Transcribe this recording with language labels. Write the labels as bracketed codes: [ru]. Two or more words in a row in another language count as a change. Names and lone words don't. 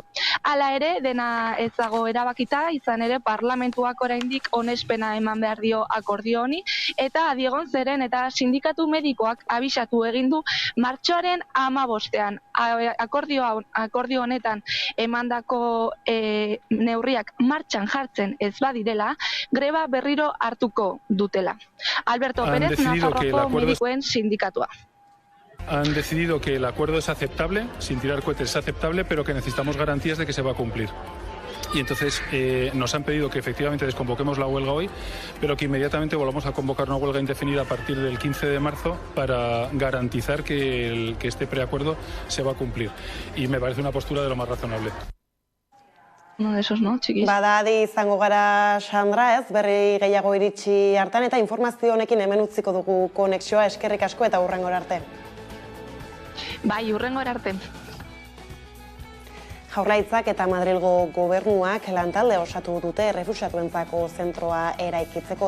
[eu] Hala ere, dena ez dago erabakita, izan ere parlamentuak oraindik onespena eman behar dio akordio honi, eta adiegon zeren eta sindikatu medikoak abisatu egin du martxoaren 15ean. Akordio honetan emandako neurriak martxan jartzen ez badirela, greba berriro hartuko dutela. Alberto Pérez, Nafarroako medikoen sindikatua. [es] Han decidido que el acuerdo es aceptable, sin tirar cohetes es aceptable, pero que necesitamos garantías de que se va a cumplir. Y entonces nos han pedido que efectivamente desconvoquemos la huelga hoy, pero que inmediatamente volvamos a convocar una huelga indefinida a partir del 15 de marzo para garantizar que este preacuerdo se va a cumplir. Y me parece una postura de lo más razonable. No, esos no, [eu] txikiz. Badadi izango gara, Sandra, ez, berri gehiago iritsi hartan, eta informazio honekin hemen utziko dugu konexioa, eskerrik asko eta hurrengora arte. Bai, hurrengora arte. Jaurlaritzak eta Madrilgo gobernuak lantalde osatu dute errefuxiatuentzako zentroa eraikitzeko.